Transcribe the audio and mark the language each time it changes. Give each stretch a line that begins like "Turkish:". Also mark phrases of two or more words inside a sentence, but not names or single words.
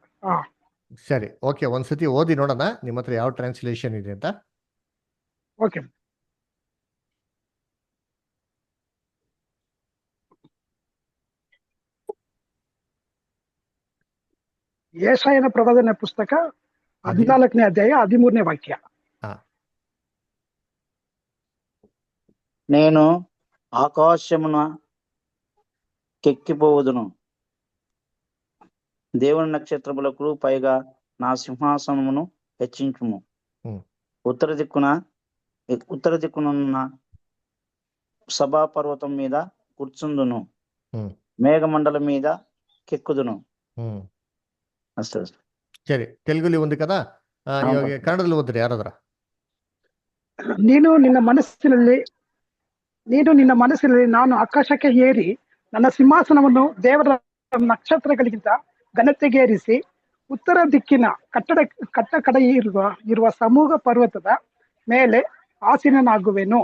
Kannada: ಸರಿ, ಓಕೆ, ಒಂದ್ಸತಿ ಓದಿ ನೋಡೋಣ ನಿಮ್ಮ ಹತ್ರ ಯಾವ ಟ್ರಾನ್ಸ್ಲೇಷನ್ ಇದೆ ಅಂತ. ಓಕೆ. ಯೆಶಾಯನ ಪ್ರವಾದನೆ ಪುಸ್ತಕ 14ನೇ ಅಧ್ಯಾಯ 13ನೇ ವಾಕ್ಯ.
Telugu: నేను ఆకాశమున కెక్కిపోవుదును, దేవుని నక్షత్రములకు పైగా నా సింహాసనమును హెచ్చించుము. ఉత్తర దిక్కునున్న సభా పర్వతం మీద కూర్చుందును, మేఘమండలం మీద కెక్కుదును.
Kannada: ಅಷ್ಟೇ. ಸರಿ, ತೆಲುಗುಲಿ ಒಂದು ಕದಾ, ಇವಾಗ ಕನ್ನಡದಲ್ಲಿ ಓದ್ರಿ ಯಾರಾದ್ರ. ನೀನು ನಿನ್ನ ಮನಸ್ಸಿನಲ್ಲಿ ನಾನು ಆಕಾಶಕ್ಕೆ ಏರಿ ನನ್ನ ಸಿಂಹಾಸನವನ್ನು ದೇವರ ನಕ್ಷತ್ರಗಳಿಗಿಂತ ಘನತೆಗೇರಿಸಿ ಉತ್ತರ ದಿಕ್ಕಿನ ಕಟ್ಟ ಕಡೆ ಇರುವ ಸಮೂಹ ಪರ್ವತದ ಮೇಲೆ ಆಸೀನನಾಗುವೆನು.